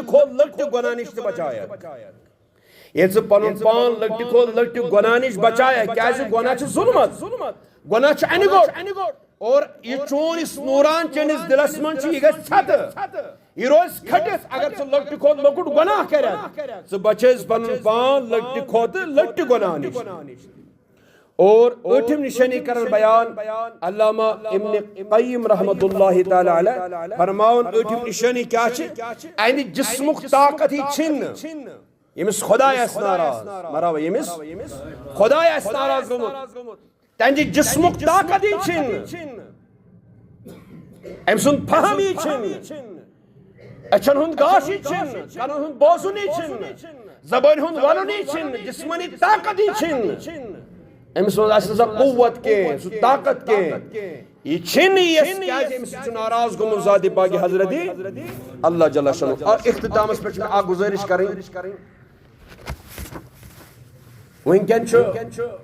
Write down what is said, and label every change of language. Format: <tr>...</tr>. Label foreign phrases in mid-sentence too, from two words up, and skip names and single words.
<ks>کھۄتہٕ لۄکٹہِ گۄناہ نِش تہِ بچایکھ ییٚلہِ ژٕ پنُن پان لۄکٹہِ کھۄتہٕ لۄکٹہِ گۄناہ نِش بچایکھ کیازِ گۄناہ چھُ ظُلمت گۄناہ چھُ اَنہِ گوٚٹ اور یہ چون یُس نوٗران چٲنِس دِلس منٛز چھُ یہِ گژھِ ژھٮ۪تہٕ یہ روزِ کھٔٹِتھ اگر ژٕ لۄکٹہِ کھۄتہٕ لۄکُٹ گۄناہ کرکھ ژٕ بچٲیزِ پنُن پان لۄکٹہِ کھۄتہٕ لۄکٹہِ گۄناہ نِش اور ٲٹھِم نشٲنی کرن بیان علامہ ابن قیم</ks> <ar>رحمت اللہ تعالی علیہ</ar> <ks>فرماون ٲٹھِم نشٲنی کیا چھِ اَمہِ جسمُک طاقت یی چھِنہٕ ییٚمِس خۄداے آسہِ ناراض مرحبا ییٚمِس خۄداے آسہِ ناراض گوٚمُت تہنٛدِ جسمُک طاقت یی چھِنہٕ أمۍ سُنٛد فہم یی چھِنہٕ أچھن ہُنٛد گاش یی چھِنہٕ کَنن ہُنٛد بوزُن یی چھِنہٕ زبٲنۍ ہُنٛد وَنُن یی چھِنہٕ جسمٲنی طاقت یی چھِنہٕ أمِس منٛز آسہِ نہٕ سۄ قوت کینٛہہ سُہ طاقت کینٛہہ یہِ چھِنہٕ یِیَس کیازِ أمِس سۭتۍ چھُ ناراض گوٚمُت ذاتِ پاکِ حضرتِ</ks> <ar>اللہ جل شانُہ</ar> <ks>اختتامس پٮ۪ٹھ چھِ مےٚ اکھ گُزٲرِش کرٕنۍ وٕنکٮ۪ن چھُ</ks>